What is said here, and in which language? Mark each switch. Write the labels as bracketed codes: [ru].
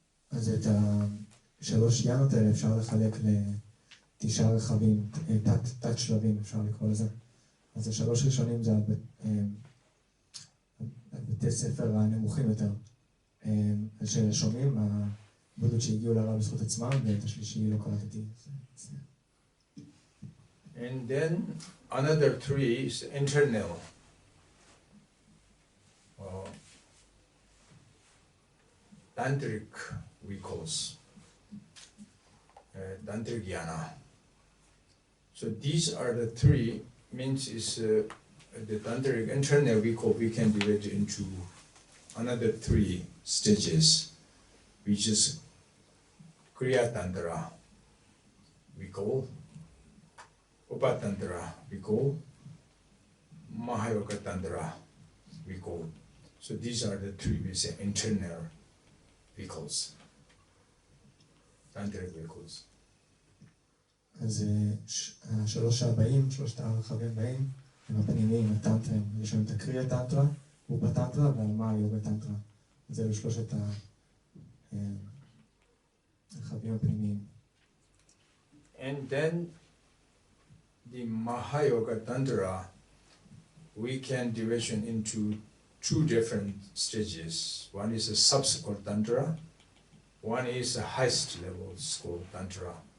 [he] אז את השלוש יאנות האלה אפשר לחלק לתשעה רכבים, תת שלבים אפשר לקרוא לזה. אז השלוש ראשונים זה בתי ספר הנמוכים יותר, ששומעים, הבודות שהגיעו לרב בזכות עצמם, ואת השלישי לא קראתי. [en] And then another three is internal. Tantric vehicles, Tantric Yana. So these are the three, means is the Tantric internal vehicle we can divide into another three stages, which is Kriya Tantra vehicle, Upatantra vehicle, Mahayoga Tantra vehicle. So these are the three we say internal vehicles, tantric vehicles. [he] אז השלוש הבאים, שלושת הרכבים הבאים, הם הפנימיים, הטנטרים. יש לנו את הקריאה טנטרה, אופטנטרה והמאיוגה טנטרה. אז אלו שלושת הרכבים הפנימיים. [en] And then the Mahayoga Tantra, we can division into two different stages. One is a sub-school Tantra, one is a highest level school Tantra.